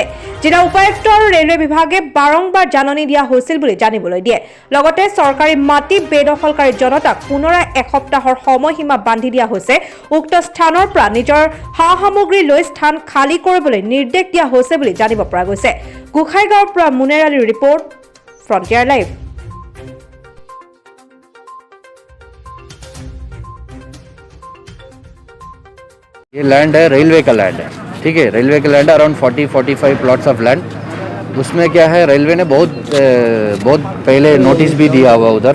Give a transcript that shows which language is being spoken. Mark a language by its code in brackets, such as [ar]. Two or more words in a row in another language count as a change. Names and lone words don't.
[as] জিলা উপায়ুক্ত আৰু ৰেলৱে বিভাগে বাৰংবাৰ জাননী দিয়া হৈছিল বুলি জানিবলৈ দিয়ে। লগতে চৰকাৰী মাটি বেদখলকাৰী জনতাক পুনৰাই এসপ্তাহৰ সময়সীমা বান্ধি দিয়া হৈছে। উক্ত স্থানৰ পৰা নিজৰ সা সামগ্ৰী লৈ স্থান খালী কৰিবলৈ নিৰ্দেশ দিয়া হৈছে বুলি জানিব পৰা গৈছে। গোসাইগাঁৱৰ পৰা মুনেৰ আলীৰ ৰিপৰ্ট, ফ্ৰণ্টিয়াৰ লাইভ। [hi] ये लैंड है, रेलवे का लैंड है, ठीक है। रेलवे का लैंड है, [en] around 40-45 plots of land. [hi] उसमें क्या है, रेलवे ने बहुत पहले नोटिस भी दिया हुआ उधर।